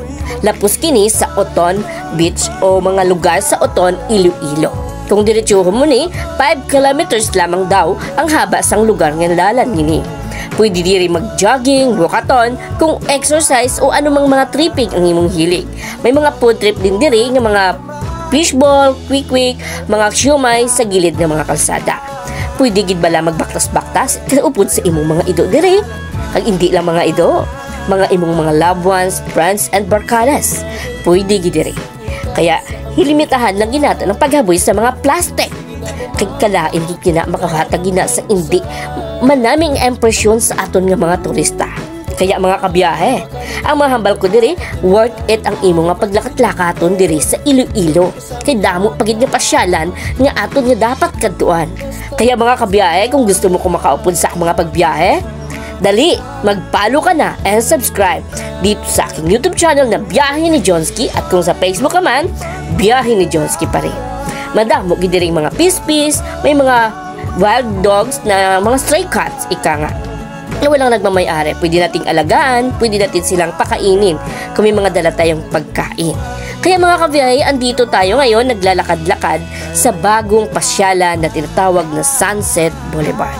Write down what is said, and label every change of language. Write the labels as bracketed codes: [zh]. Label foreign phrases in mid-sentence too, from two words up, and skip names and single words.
[hil] Lapos kini sa Oton Beach o mga lugar sa Oton, Iloilo. Kung diretsuhon mo ni, 5 kilometers lamang daw ang haba sang lugar nga dalan nini. Pwede diri mag-jogging, walkathon, kung exercise o anumang mga tripping ang imong hilig. May mga food trip din diri nga mga fishball, quick-quick, mga siomay sa gilid ng mga kalsada. Pwede gid bala magbaktas-baktas kaupod sa imong mga ido diri. Kag hindi lang mga ido, mga imong mga [en] loved ones, friends and [hil] barkadas. Pwede gid diri. Kaya hilimitahan lang ginato ng paghaboy sa mga plastic. Kay kalain gid kina makahatag gina sa hindi manaming impresyon sa aton nga mga turista. Kaya mga kabiyahe, ang mga hambal ko diri, [en] worth it [hil] ang imo nga paglakat-lakaton diri sa Iloilo. Kay damo pagid nga pasyalan nga aton nga dapat kadtuan. Kaya mga kabiyahe, kung gusto mo ko makaupod sa mga pagbiyahe, dali, [tl] mag-follow ka na [en] and subscribe [tl] dito sa aking YouTube channel na Biyahe ni Johnsky at kung sa Facebook ka man, Biyahe ni Johnsky pa rin. [hil] Madamo gid diri mga pispis, may mga [en] wild dogs [hil] na mga [en] stray cats, [hil] ika nga. [tl] Na walang nagmamay-ari, pwede nating alagaan, pwede natin silang pakainin kung may mga dala tayong pagkain. Kaya mga kabiyahe, andito tayo ngayon naglalakad-lakad sa bagong pasyalan na tinatawag na Sunset Boulevard.